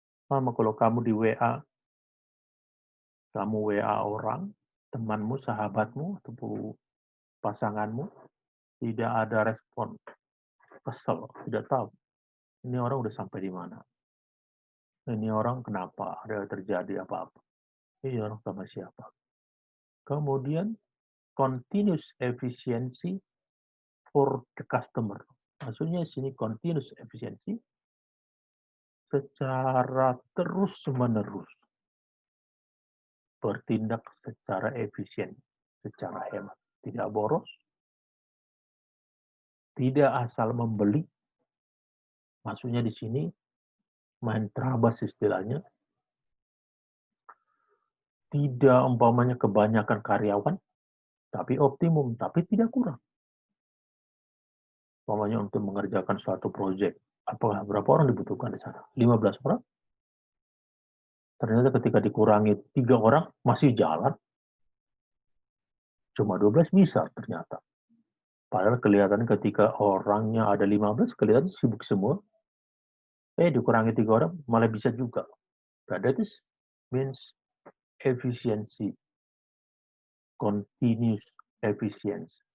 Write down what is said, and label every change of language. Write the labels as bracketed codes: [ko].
[id] Sama kalau kamu di WA, kamu WA orang, temanmu, sahabatmu, atau pasanganmu, tidak ada respon. Kesel, tidak tahu. Ini orang udah sampai di mana. Ini orang kenapa? Ada terjadi apa-apa. Ini orang sama siapa? Kemudian [en] continuous efficiency for the customer. [id] Maksudnya sini continuous efficiency secara terus-menerus bertindak secara efisien, secara hemat, tidak boros, tidak asal membeli. Maksudnya di sini main terabas istilahnya, tidak umpamanya kebanyakan karyawan, tapi optimum, tapi tidak kurang. Umpamanya untuk mengerjakan suatu proyek, apakah berapa orang dibutuhkan di sana? 15 orang? Ternyata ketika dikurangi 3 orang, masih jalan. Cuma 12 bisa ternyata. Padahal kelihatan ketika orangnya ada 15, kelihatan sibuk semua. Dikurangi 3 orang, malah bisa juga. [en] That is means efficiency. Continuous efficiency.